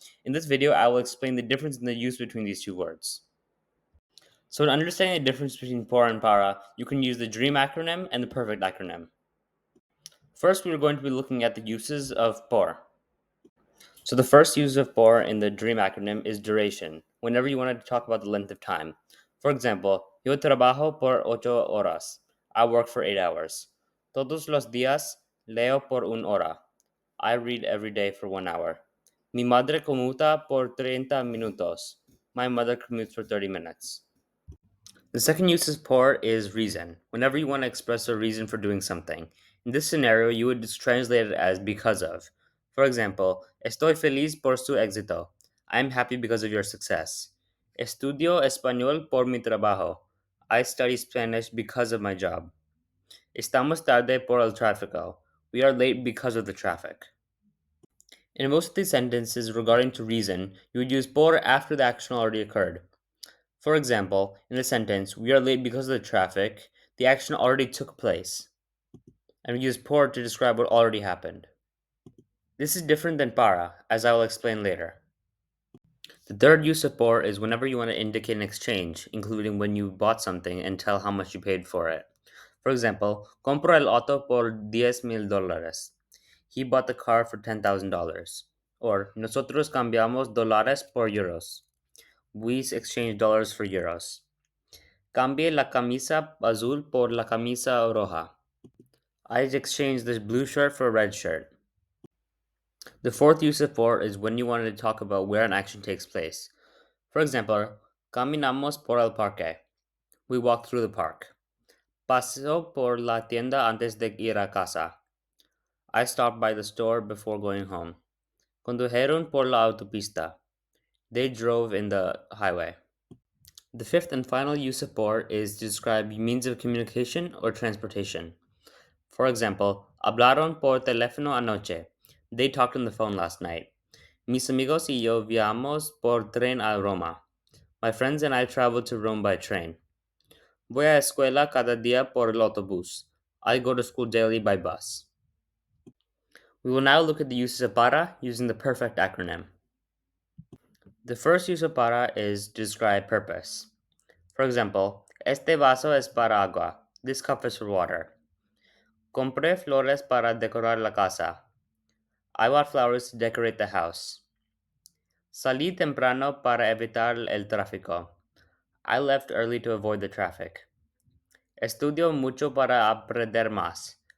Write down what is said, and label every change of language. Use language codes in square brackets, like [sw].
[en] In this video, I will explain the difference in the use between these two words. So, in understanding the difference between por and para, you can use the DREAM acronym and the PERFECT acronym. First, we are going to be looking at the uses of por. So the first use of por in the DREAM acronym is duration, whenever you wanted to talk about the length of time. For example, [es] yo trabajo por 8 horas. [en] I work for 8 hours. [es] Todos los días leo por 1 hora. [en] I read every day for 1 hour. [es] Mi madre commuta por 30 minutos. [en] My mother commutes for 30 minutes. The second use of por is reason, whenever you want to express a reason for doing something. In this scenario, you would just translate it as because of. For example, [es] estoy feliz por su éxito. [en] I am happy because of your success. [es] Estudio español por mi trabajo. [en] I study Spanish because of my job. [es] Estamos tarde por el tráfico. [en] We are late because of the traffic. In most of these sentences regarding to reason, you would use por after the action already occurred. For example, in the sentence, we are late because of the traffic, the action already took place, and we use por to describe what already happened. This is different than para, as I will explain later. The third use of por is whenever you want to indicate an exchange, including when you bought something and tell how much you paid for it. For example, [es] compro el auto por $10,000. [en] He bought the car for $10,000. Or, [es] nosotros cambiamos dólares por euros. [en] We exchange dollars for euros. [es] Cambie la camisa azul por la camisa roja. [en] I exchanged this blue shirt for a red shirt. The fourth use of por is when you wanted to talk about where an action takes place. For example, [es] caminamos por el parque. [en] We walked through the park. [es] Paseo por la tienda antes de ir a casa. [en] I stopped by the store before going home. [es] Condujeron por la autopista. [en] They drove in the highway. The fifth and final use of por is to describe means of communication or transportation. For example, [es] hablaron por teléfono anoche. [en] They talked on the phone last night. [es] Mis amigos y yo viajamos por tren a Roma. [en] My friends and I traveled to Rome by train. [es] Voy a escuela cada día por el autobús. [en] I go to school daily by bus. We will now look at the uses of para using the PERFECT acronym. The first use of para is to describe purpose. For example, [es] este vaso es para agua. [en] This cup is for water. [es] Compré flores para decorar la casa. [en] I bought flowers to decorate the house. [es] Salí temprano para evitar el tráfico. [en] I left early to avoid the traffic. [es] Estudio mucho para aprender más.